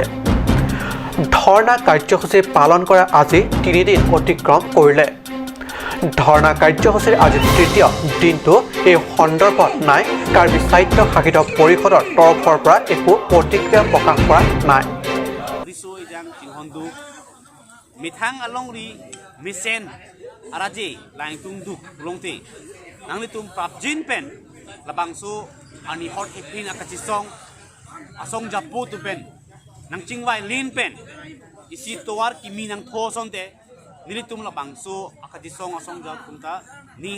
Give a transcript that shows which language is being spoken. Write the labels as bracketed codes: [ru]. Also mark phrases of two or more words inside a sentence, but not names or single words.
[as] ধৰ্ণা কাৰ্যসূচী পালন কৰা আজি 3 দিন অতিক্ৰম কৰিলে। ধৰ্ণা কাৰ্যসূচীৰ আজি তৃতীয় দিনটো এই সন্দৰ্ভত নাই কাৰ্বি সাহিত্য শাসিত পৰিষদৰ তৰফৰ পৰা একো প্ৰতিক্ৰিয়া প্ৰকাশ কৰা নাই। [mjw] Mithang alongri misen araje lain tunduk longte nanglitum prapjin pen labangso ani hot hepin akachisong asong japu tu pen nang chingwai lin pen isi towar kimi nang thosonte nilitum labangso akachisong asong japunta ning